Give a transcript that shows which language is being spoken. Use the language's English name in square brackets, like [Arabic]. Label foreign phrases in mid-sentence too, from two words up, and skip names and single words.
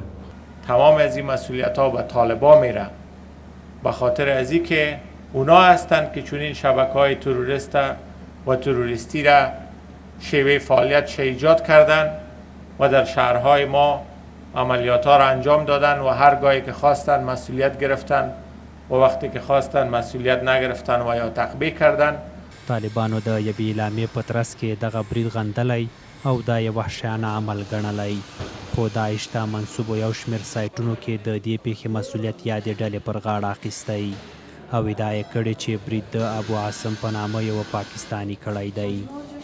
[Persian] تمام از این مسئولیت ها به طالبان میره، به خاطر از این که اونا هستند که چنین شبکه‌های تروریستی را شیوه فعالیت ایجاد کردند و در شهرهای ما عملیات ها را انجام دادن و هرگاهی که خواستن مسئولیت گرفتن و وقتی که خواستن مسئولیت نگرفتن و یا تعقیب کردن. [Pashto] طالبانو د یوې اعلامیې په ترڅ کې دغه برید غندلی او دا یو وحشیانه عمل ګڼلی، خو داعش ته منسوبو یو شمېر سایټونو کې د دې پیښې مسؤلیت یادې ډلې پر غاړه اخیستی او ادعا یې کړې چې برید د ابو عاصم په نامه یو پاکستاني کړی دی.